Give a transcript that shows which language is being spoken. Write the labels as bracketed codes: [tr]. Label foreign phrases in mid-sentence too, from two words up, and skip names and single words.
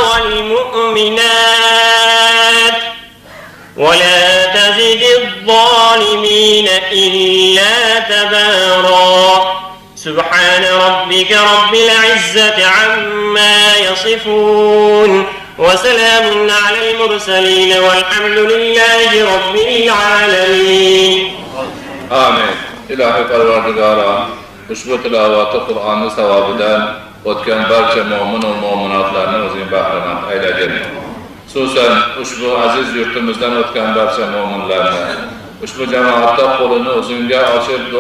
[ar] والمؤمنات ولا تزد الظالمين إلا تبارا سبحان ربك رب العزة عما يصفون وسلام على المرسلين والحمد لله رب العالمين. Amin. [uz] İlahi Parvardigara, ushbu tilovati Qur'onni savobidan o'tgan barcha mo'min va mo'minotlarni o'zing bahramand aylagin. Xususan ushbu aziz yurtimizdan o'tgan barcha mo'minlarni, ushbu jamoatda qo'lini o'zingga ochib duo